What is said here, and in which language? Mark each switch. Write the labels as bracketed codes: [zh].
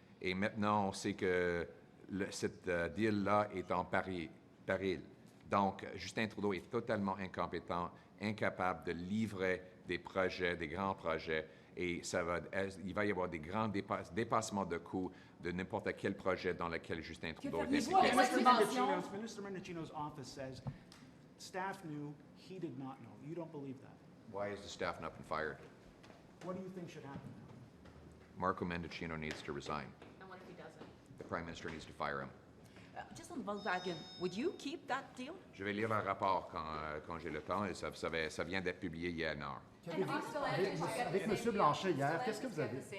[fr] Et maintenant, on sait que cette deal-là est en péril. Donc, Justin Trudeau est totalement incompétent, incapable de livrer des projets, des grands projets. Et il va y avoir des grands dépassements de coûts de n'importe quel projet dans lequel Justin Trudeau est impliqué. [en] Minister Mendicino's office says staff knew, he did not know. You don't believe that? Why has the staff not been fired? What do you think should happen? Marco Mendicino needs to resign. And what if he doesn't? The Prime Minister needs to fire him. Just on Volkswagen, would you keep that deal? [fr] Je vais lire le rapport quand j'ai le temps et ça vient d'être publié il y a 1 heure. Avec M. Blanchet hier, qu'est-ce que vous avez?